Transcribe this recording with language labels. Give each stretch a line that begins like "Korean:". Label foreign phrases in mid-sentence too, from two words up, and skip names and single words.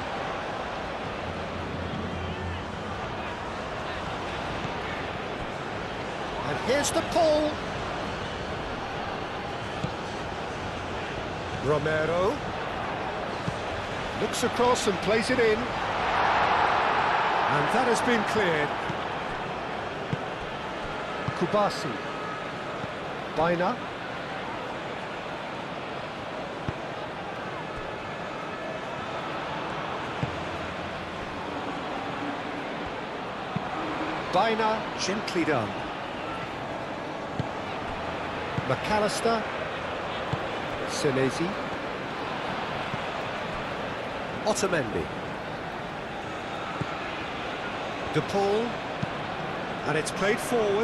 English: And here's the pull. Romero. Looks across and plays it in. And that has been cleared. Kubasi. Baina. Baina, gently done. McAllister. Senesi. Otamendi. De Paul, and it's played forward.